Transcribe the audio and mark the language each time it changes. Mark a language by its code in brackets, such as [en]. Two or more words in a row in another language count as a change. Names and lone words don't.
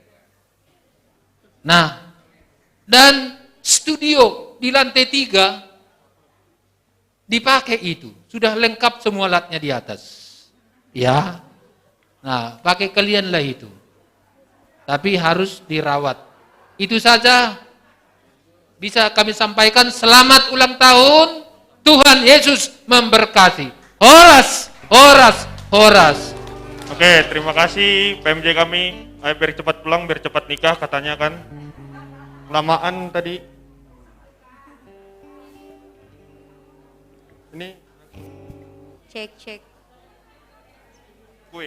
[id] Nah, dan studio di lantai 3 dipakai itu. Sudah lengkap semua alatnya di atas. Ya. Nah, pakai kalianlah itu. Tapi harus dirawat. Itu saja bisa kami sampaikan. Selamat ulang tahun. Tuhan Yesus memberkati. Horas, horas, horas. Oke, terima kasih PMJ kami. Ayo biar cepat pulang, biar cepat nikah katanya kan. Lamaan tadi. Ini Cek. gue.